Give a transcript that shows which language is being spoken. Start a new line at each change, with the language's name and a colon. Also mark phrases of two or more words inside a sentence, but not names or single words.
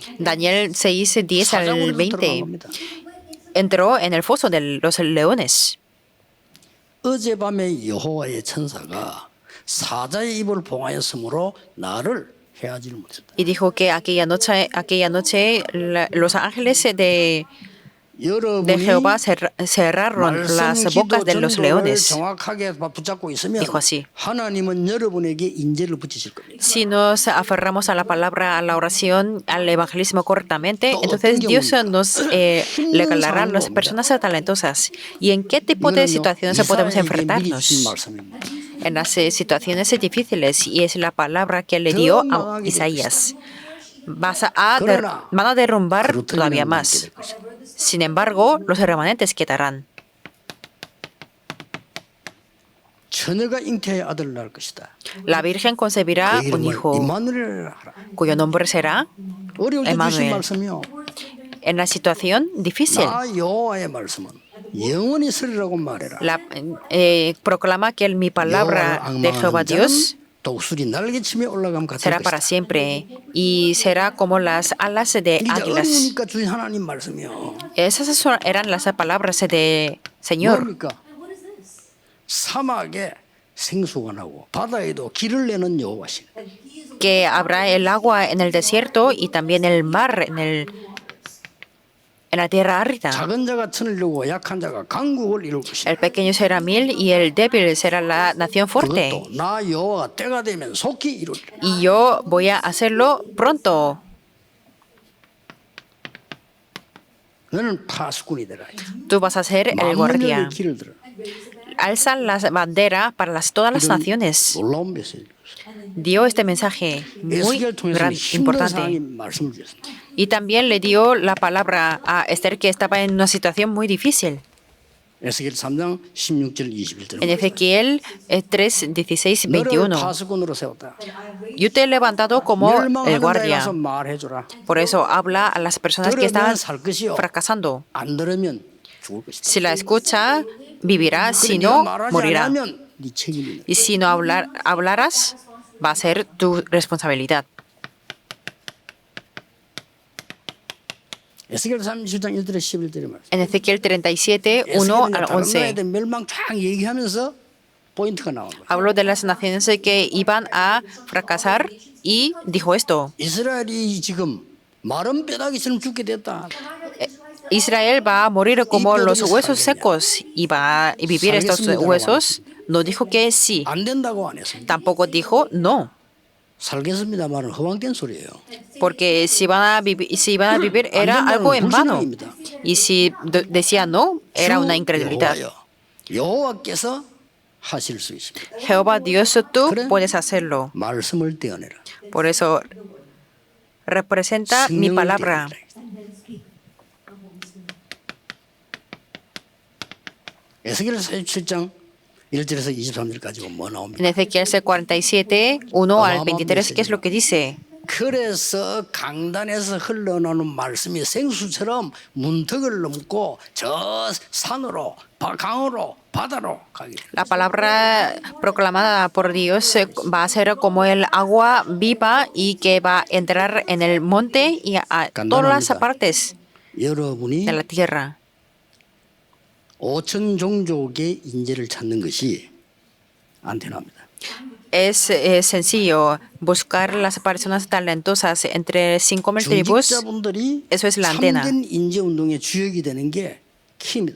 Spanish: Daniel 6, 10 al
Korean: 사장으로
Spanish: 20.
Korean: 들어간 겁니다.
Spanish: Entró en el foso de los leones.
Korean: 어젯밤에 여호와의 천사가 사자의 입을 봉하였으므로 나를 해하지를 못했다.
Spanish: Y dijo que aquella noche los ángeles de
Korean: 여러분이
Spanish: Jehová cerraron las
Korean: 말씀,
Spanish: bocas
Korean: 기도,
Spanish: de los
Korean: 전도를
Spanish: leones.
Korean: 정확하게 붙잡고 있으면
Spanish: Dijo así.
Korean: 하나님은 여러분에게 인재를 붙이실 겁니다.
Spanish: Si nos aferramos a la palabra, a la oración, al evangelismo correctamente, entonces Dios nos regalará a las personas talentosas. ¿Y en qué tipo de situaciones podemos enfrentarnos? En las situaciones difíciles, y es la palabra que le dio a Isaías. Van a derrumbar todavía más. Sin embargo, los remanentes quedarán.
Korean: 처녀가 잉태하여 아들을 낳을 것이다.
Spanish: La Virgen concebirá
Korean: 그
Spanish: un
Korean: 이름을
Spanish: hijo
Korean: 임마누엘이라 하라.
Spanish: cuyo nombre será
Korean: 어려울 때 주신
Spanish: Emmanuel.
Korean: 말씀이요.
Spanish: en la situación difícil.
Korean: 나 여호와의 말씀은 영원히 서리라고 말해라.
Spanish: Proclama que mi palabra
Korean: 여호와를
Spanish: de Jehová
Korean: 앙망하는
Spanish: Dios
Korean: 자는 독수리 날개치며 올라감 같을
Spanish: será para
Korean: 것이다.
Spanish: siempre y será como las alas de
Korean: 이제
Spanish: águilas.
Korean: 어려우니까 주신 하나님 말씀이요.
Spanish: Esas eran las palabras de Señor,
Korean: 뭡니까? 사막에 생수가 나고 바다에도 길을 내는 여호와신.
Spanish: que habrá el agua en el desierto y también el mar en la tierra árida.
Korean: 작은 자가 천을 이루고 약한 자가 강국을 이룰 것이다.
Spanish: El pequeño será 1000 y el débil será la nación fuerte.
Korean: 그것도 나 여호와가 때가 되면 속히 이루리라.
Spanish: Y yo voy a hacerlo pronto.
Korean: 너는 파수꾼이 되라.
Spanish: Tú vas a ser el
Korean: 만민을
Spanish: guardia.
Korean: 길을 들어.
Spanish: Alza la bandera para todas las naciones.
Korean: 놀라운 메시지.
Spanish: Dio este mensaje muy
Korean: 에스겔 통해서 힘든 상황이
Spanish: importante.
Korean: 말씀을 주셨습니다.
Spanish: Y también le dio la palabra a Esther, que estaba en una situación muy difícil.
Korean: 에스겔 3장 16절 21절.
Spanish: En Ezequiel 3, 16,
Korean: 너를
Spanish: 21.
Korean: 파수꾼으로 세웠다.
Spanish: Yo te he levantado como el
Korean: 멸망하는 자에
Spanish: guardia.
Korean: 가서 말해줘라.
Spanish: Por eso habla a las personas que
Korean: 들으면
Spanish: estaban
Korean: 살 것이요.
Spanish: fracasando.
Korean: 안 들으면 죽을 것이다.
Spanish: Si la escucha, vivirá. Si
Korean: 그래,
Spanish: no,
Korean: 네가 말하지
Spanish: morirá.
Korean: 않으면 네 책임이다.
Spanish: Y si no hablaras, va a ser tu responsabilidad.
Korean: 에스겔 37장 1절에 11절에 말씀.
Spanish: En Ezequiel 37, 1
Korean: 에스겔은
Spanish: al
Korean: 다른 나라에
Spanish: 11.
Korean: 대한 멸망 쫙 얘기하면서 포인트가 나온 거예요.
Spanish: Habló de las naciones que iban a fracasar y dijo esto.
Korean: 이스라엘이 지금 마른 뼈다귀처럼 죽게 됐다.
Spanish: Israel va a morir como los huesos secos y va a vivir estos huesos. No dijo que sí,
Korean: 안 된다고 안 했습니다.
Spanish: tampoco dijo no.
Korean: 살겠습니다 말은 허황된 소리예요.
Spanish: Porque si van a vivir era algo en vano. Y si decía no, era una incredulidad.
Korean: 여호와여, 여호와께서 하실 수 있습니다.
Spanish: Jehová Dios, tú
Korean: 그래.
Spanish: puedes hacerlo.
Korean: 말씀을 떼어내라.
Spanish: Por eso representa mi
Korean: 생명을
Spanish: palabra.
Korean: 떼어내라. 에스겔 47장 1절에서 23절까지 뭐 나옵니까?
Spanish: En Ezequiel 47, 1 al 23, ¿qué es lo que dice?
Korean: 그래서 강단에서 흘러나오는 말씀이 생수처럼 문턱을 넘고 저 산으로 강으로 바다로 가게 됩니다.
Spanish: La palabra proclamada por Dios va a ser como el agua viva y que va a entrar en el monte y a todas las partes
Korean: 여러분이
Spanish: de la tierra.
Korean: 5천 종족의 인재를 찾는 것이 안테나입니다.
Spanish: Es sencillo buscar las personas talentosas entre 5,000 tribus.
Korean: 중직자분들이
Spanish: Eso es la antena.
Korean: 참된 인재 운동의 주역이 되는 게 키입니다.